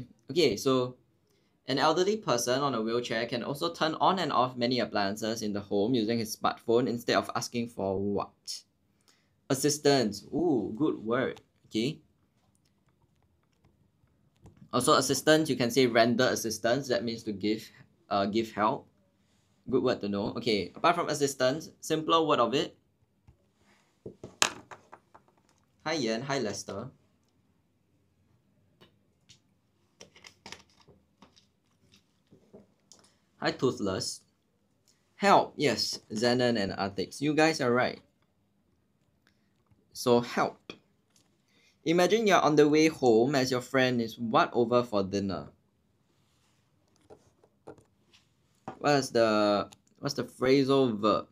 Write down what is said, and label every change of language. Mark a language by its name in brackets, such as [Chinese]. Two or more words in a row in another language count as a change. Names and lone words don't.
[English] Okay, so an elderly person on a wheelchair can also turn on and off many appliances in the home using his smartphone instead of asking for what? Assistance. Ooh, good word. Okay. Also assistance, you can say render assistance. That means to give help. Good word to know. Okay, apart from assistance, simpler word of it. Hi Yan, hi Lester. Hi Toothless. Help, yes, Zenon and Artix. You guys are right. So help. Imagine you're on the way home as your friend is what over for dinner? What's the phrasal verb?